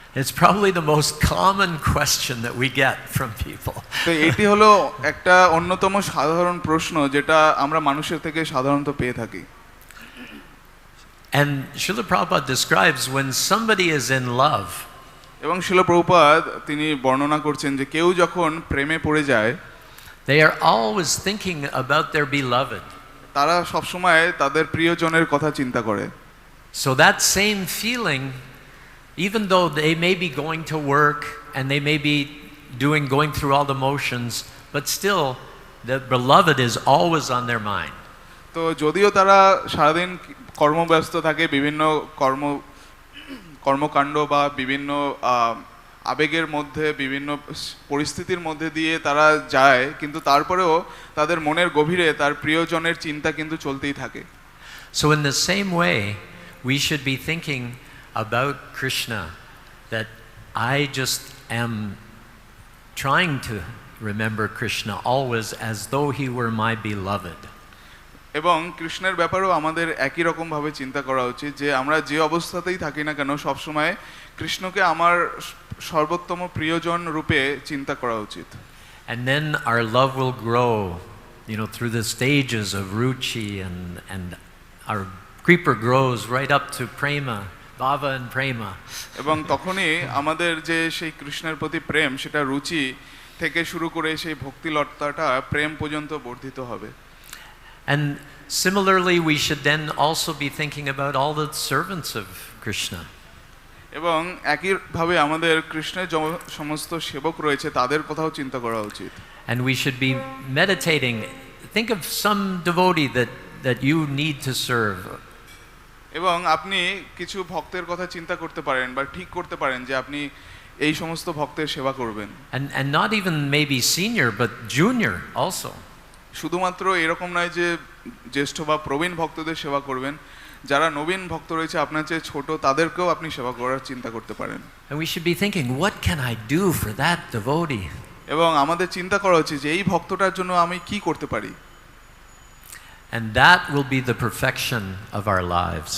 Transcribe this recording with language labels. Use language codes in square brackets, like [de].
[en] It's probably the most common question that we get from people. [bn] তো এটি হলো একটা অন্যতম সাধারণ প্রশ্ন যেটা আমরা মানুষের থেকে সাধারণত পেয়ে থাকি। [en] And Srila Prabhupada describes when somebody is in love, [bn] এবং শিল প্রভুপাদ তিনি বর্ণনা করছেন যে কেউ যখন প্রেমে পড়ে যায়, [en] they are always thinking about their beloved. [bn] তারা সবসময় তাদের প্রিয়জনের কথা চিন্তা করে। [en] So that same feeling, even though they may be going to work and they may be going through all the motions, but still the beloved is always on their mind. [bn] তো যদিও তারা সারাদিন কর্মব্যস্ত থাকে, বিভিন্ন কর্মকাণ্ড বা বিভিন্ন আবেগের মধ্যে বিভিন্ন পরিস্থিতির মধ্যে দিয়ে তারা যায়, কিন্তু তারপরেও তাদের মনের গভীরে তার প্রিয়জনের চিন্তা কিন্তু চলতেই থাকে। [en] So in the same way, we should be thinking about Krishna, that I just am trying to remember Krishna always as though he were my beloved. [bn] এবং কৃষ্ণের ব্যাপারেও আমাদের একই রকম ভাবে চিন্তা করা উচিত যে আমরা যে অবস্থাতেই থাকি না কেন সবসময় কৃষ্ণকে আমার সর্বোত্তম প্রিয়জন রূপে চিন্তা করা উচিত। [en] And then our love will grow, through the stages of ruchi, and our creeper grows right up to prema, bhava and prema. [bn] এবং তখনই আমাদের যে সেই কৃষ্ণের প্রতি প্রেম সেটা রুচি থেকে শুরু করে সেই ভক্তিলতাটা প্রেম পর্যন্ত বর্ধিত হবে। [en] And similarly, we should then also be thinking about all the servants of Krishna. [bn] এবং একইভাবে আমাদের কৃষ্ণের সমস্ত সেবক রয়েছে তাদের কথাও চিন্তা করা উচিত। [en] And we should be meditating. Think of some devotee that you need to serve. [bn] এবং আপনি কিছু ভক্তের কথা চিন্তা করতে পারেন বা ঠিক করতে পারেন যে আপনি এই সমস্ত ভক্তের সেবা করবেন। [en] And not even maybe senior, but junior also. [bn] শুধুমাত্র এরকম নয় যে জ্যেষ্ঠ বা প্রবীণ ভক্তদের সেবা করবেন, যারা নবীন ভক্ত রয়েছে আপনার চেয়ে ছোট তাদেরকেও আপনি সেবা করার চিন্তা করতে পারেন। [en] And we should be thinking, what can I do for that devotee? [bn] এবং আমাদের চিন্তা করা উচিত যে এই ভক্তটার জন্য আমি কি করতে পারি। [en] And that will be the perfection of our lives.